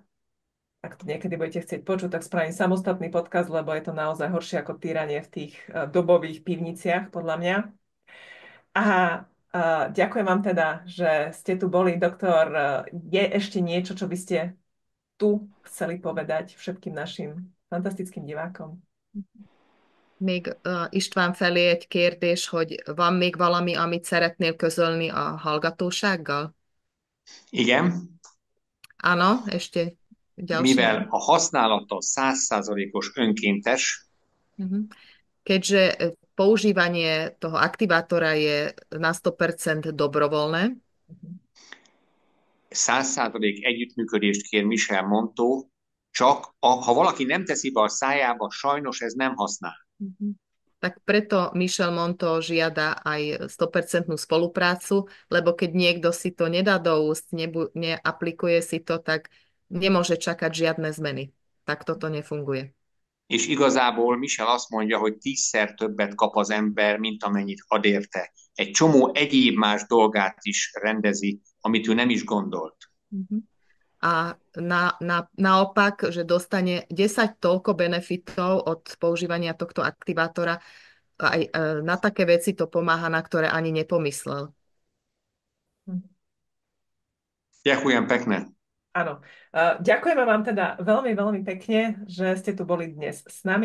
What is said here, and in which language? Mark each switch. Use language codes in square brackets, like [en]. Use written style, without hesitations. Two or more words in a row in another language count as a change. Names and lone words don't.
[sk] Ak to niekedy budete chcieť počuť, tak spravím samostatný podcast, lebo je to naozaj horšie ako týranie v tých dobových pivniciach, podľa mňa. A ďakujem vám teda, že ste tu boli, doktor. Je ešte niečo, čo by ste tu chceli povedať všetkým našim fantastickým divákom? [hu] Még István felé egy kérdés, hogy van még valami, amit szeretnél közölni a hallgatósággal? Igen. [sk] Áno, ešte ďalšie. [hu] Mivel a használata 100%-os önkéntes, [sk] keďže používanie toho aktivátora je na 100% dobrovoľné, [hu] 100% együttműködést kér Michel Monteau, csak ha valaki nem teszi be a szájába, sajnos ez nem használ. [sk] Tak preto Michel Monteau žiada aj 100% spoluprácu, lebo keď niekto si to nedá do úst, neaplikuje si to, tak nemôže čakať žiadne zmeny. Tak toto nefunguje. [hu] És igazából Michel azt mondja, hogy 10-szer többet kap az ember, mint amennyit ad érte. Egy csomó egyéb más dolgát is rendezi, amit ő nem is gondolt. [sk] A naopak, že dostane 10 toľko benefitov od používania tohto aktivátora, aj na také veci to pomáha, na ktoré ani nepomyslel. Ďakujem pekne. Áno. Ďakujeme vám teda veľmi, veľmi pekne, že ste tu boli dnes s nami.